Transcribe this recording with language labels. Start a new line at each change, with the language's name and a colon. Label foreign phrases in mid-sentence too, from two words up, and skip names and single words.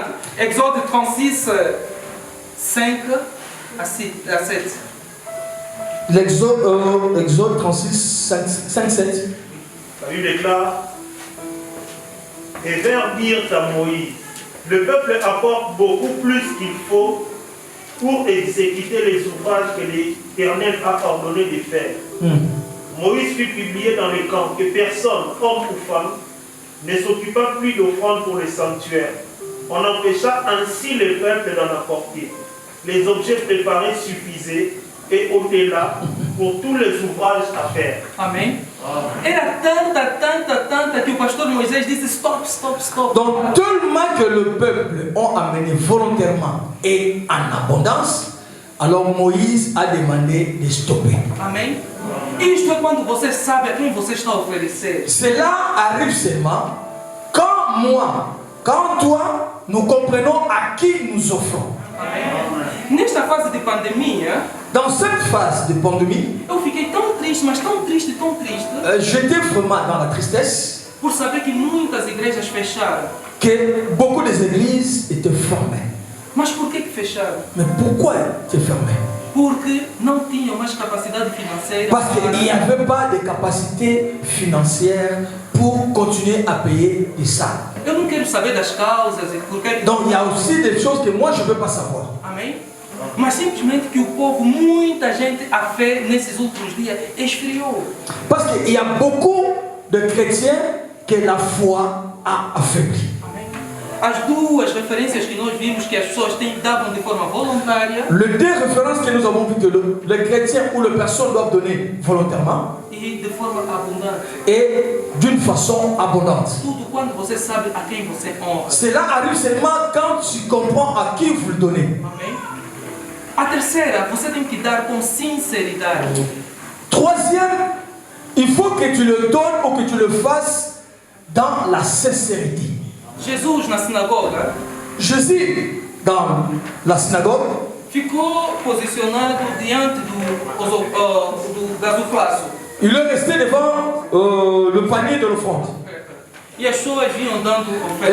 French: Exode 36, 5 a 7. Exode 36, 5, 7. La Bible déclare, et vers dire à Moïse, le peuple apporte beaucoup plus qu'il faut pour exécuter les ouvrages que l'Éternel a ordonné de faire. Moïse fut publié dans le camp que personne, homme ou femme, ne s'occupa plus d'offrandes pour le sanctuaire. On empêcha ainsi le peuple d'en apporter. Les objets préparés suffisaient et au-delà pour tous les ouvrages à faire.
Portuguese: Amém? Era tanta que o pastor Moisés disse stop.
French: Donc tellement que le peuple ont amené volontairement et en abondance, alors Moïse a demandé de stopper.
Portuguese: Amém? Isto é quando você sabe a quem você está a oferecer.
French: Cela arrive seulement quand toi, nous comprenons à qui nous offrons.
Portuguese: Amém? Nesta fase de pandemia,
French: Dans cette phase de pandémie,
Portuguese: eu fiquei tão triste, mas tão triste,
French: j'étais vraiment dans la tristesse
Portuguese: por saber que muitas igrejas fecharam.
French: que beaucoup des églises étaient fermées.
Portuguese: Mas por que fecharam?
French: Mais pourquoi c'est fermé?
Portuguese: Porque não tinham mais capacidade financeira.
French: Parce qu'il n'y avait pas de capacité financière pour continuer à payer les salles.
Portuguese: Eu não quero saber das causas e por que.
French: Donc il y a aussi des choses que moi je ne veux pas savoir.
Portuguese: Amém? Mas simplesmente que o povo, muita gente, a fé nesses últimos dias esfriou.
French: Parce qu'il y a beaucoup de chrétiens que la foi a affaibli.
Portuguese: Amém? As duas referências que nós vimos que as pessoas davam de forma voluntária
French: Les deux références que nous avons vues que les chrétiens ou les personnes doivent donner volontairement
Portuguese: e de forma abundante.
French: et d'une façon abondante.
Portuguese: Tudo quando você sabe a quem você honra.
French: Cela arrive seulement quand tu comprends à qui vous le donnez.
Portuguese: Amém? A terceira, você tem que dar com sinceridade.
French: Troisième, il faut que tu le donnes ou que tu le fasses dans la sincérité.
Portuguese: Jesus na sinagoga
French: Jésus, dans la synagogue,
Portuguese: ficou posicionado diante do gasofilaço.
French: il est resté devant le panier de l'offrande.
Portuguese: E as pessoas vinham dando oferta.